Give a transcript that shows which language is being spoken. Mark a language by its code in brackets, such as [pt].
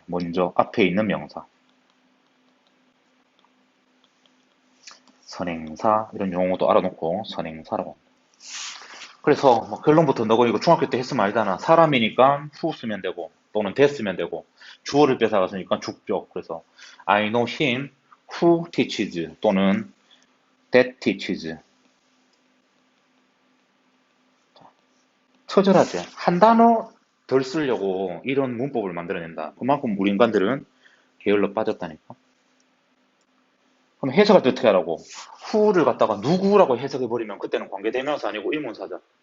[ko] 먼저 앞에 있는 명사. 선행사 이런 용어도 알아놓고 선행사라고 합니다. 그래서 뭐 결론부터 너가 이거 중학교 때 했으면 알잖아. 사람이니까 who 쓰면 되고 또는 that 쓰면 되고 주어를 뺏어갔으니까 주격. [en] 그래서 I know him who teaches 또는 that teaches. [ko] 처절하지. 한 단어 덜 쓰려고 이런 문법을 만들어낸다. 그만큼 우리 인간들은 게을러 빠졌다니까. 그럼 해석할 때 어떻게 하라고? who를 갖다가 누구라고 해석해버리면 그때는 관계대명사 아니고 의문사죠.